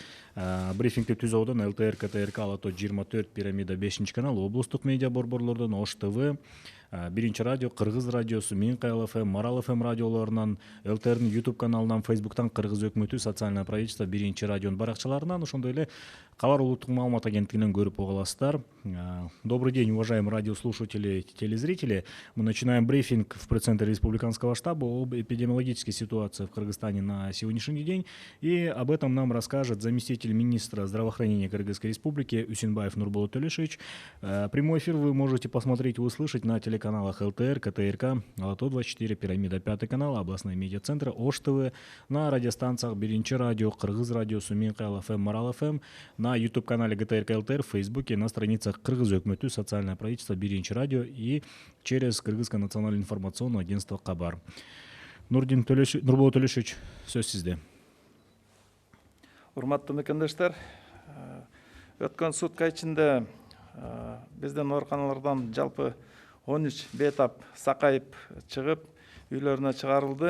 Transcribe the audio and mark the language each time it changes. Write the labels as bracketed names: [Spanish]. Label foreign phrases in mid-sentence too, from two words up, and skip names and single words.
[Kyrgyz] Брифингди түзүүдөн ЛТР, КТРК, Алато 24, Пирамида 5 канал, облустук медиа борборлордон Ош ТВ, Биринчи радио, Кыргыз радиосу, Минкаял ФМ, Марал ФМ радиолорунан, ЛТРнын YouTube каналынан, Facebooктан Кыргыз өкмөтү, [Russian] социальное правительство, [Kyrgyz] Биринчи радионун баракчаларынан, ошондой эле Кабар улуттук маалымат агенттигинен көрүп уга аласыздар. [Russian] Добрый день, уважаемые радиослушатели и телезрители. Мы начинаем брифинг в пресс-центре Республиканского штаба об эпидемиологической ситуации в Кыргызстане на сегодняшний день. И об этом нам расскажет заместитель министра здравоохранения Кыргызской Республики Үсүнбаев Нурболот Төлешович. Прямой эфир вы можете посмотреть и услышать на телеканалах ЛТР, КТРК, Алато 24, Пирамида 5 канал, областной медиацентр, Ош ТВ, на радиостанциях Биринчи радио, Кыргыз радиосу, Минкаял ФМ, Марал ФМ, на YouTube-канале ГТРК ЛТР, в Фейсбуке, на страницах Кыргыз өкмөтү, социальное правительство, Биринчи радио и через Кыргызское национальное информационное агентство Кабар. [Kyrgyz] Нурболот Төлешович, сөз сизде. Урматтуу мекендештер, өткөн сутка ичинде биздин ооруканалардан жалпы 13 бейтап сакайып чыгып, үйлөрүнө чыгарылды.